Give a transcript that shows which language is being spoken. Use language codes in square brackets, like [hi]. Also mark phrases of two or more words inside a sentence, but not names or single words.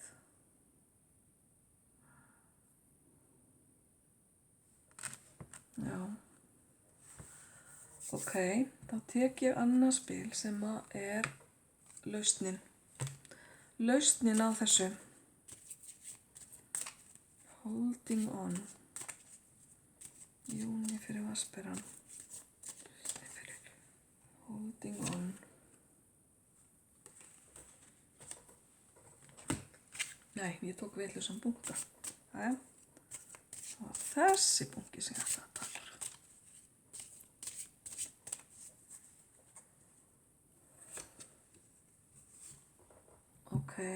[is] Já. Ok, þá tek ég annað spil sem er lausnin. Lausnin á þessu. [en] Holding on. [is] Júní fyrir vatnsberan. [en] Holding on. [is] Nei, ég tók vitlausan bunka. Jæja. Það var þessi bunki sem ég ætla að tala. Ok.